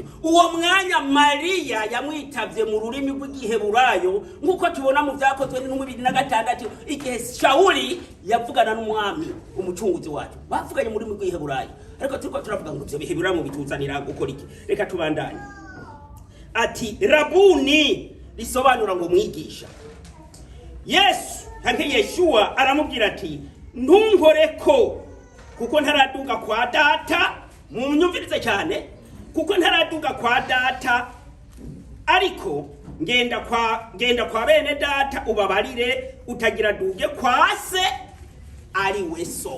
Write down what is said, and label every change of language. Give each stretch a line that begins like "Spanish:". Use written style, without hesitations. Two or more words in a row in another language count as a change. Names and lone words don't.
Rundi: Uwo mwanya Mariya yamwitavye mu rurimi rw'Igiheburayo nkuko tubona mu Vyakozwe n'intumwa 26 igihe Shawuli yavugana n'umwami umucunguzi wacu, bavuganye mu rurimi rw'Igiheburayo. Ariko turiko turavuga ngo byo bihebura mu bituzanira gukora iki. Reka tubandanye. Ati Rabuni risobanura ngo mwigisha. Yesu hanke Yeshua aramubwira ati ntunkoreko kuko ntaraduga kwa data. Munyumvirize cyane, kuko ntaraduga kwa data, ariko ngenda kwa bene data ubabarire, utagira duge kwa se ari we so.